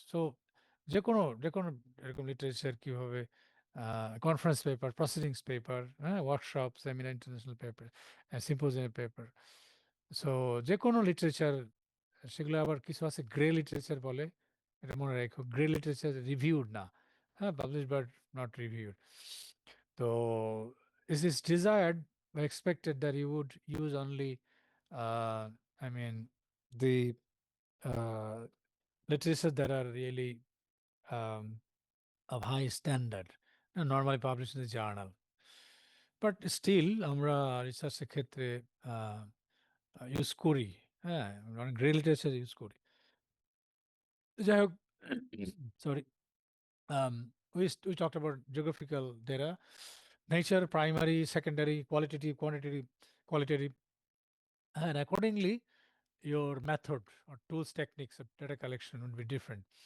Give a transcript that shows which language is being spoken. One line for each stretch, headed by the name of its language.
English: So
Bangla: যে কোনো এরকম লিটারেচার কিভাবে,
English: Conference paper, proceedings paper, হ্যাঁ, workshop, seminar, international paper, symposium paper.
Bangla: So যে কোনো লিটারেচার, সেগুলো আবার কিছু আছে গ্রে লিটারেচার বলে, এটা মনে রাখো, গ্রে লিটারেচার রিভিউড না, হ্যাঁ,
English: Publish but not reviewed.
Bangla: তো
English: it is desired or expected that you would use only, uh, I mean, the uh, literature that are really um, of high standard, normally published in the journal. But still,
Bangla: আমরা রিসার্চের ক্ষেত্রে use করি, হ্যাঁ, অনেক grey literature use করি। যাই হোক, sorry,
English: we talked about geographical data, nature, primary, secondary, qualitative, quantitative, qualitative, and accordingly, your method or tools, techniques of data collection would be different.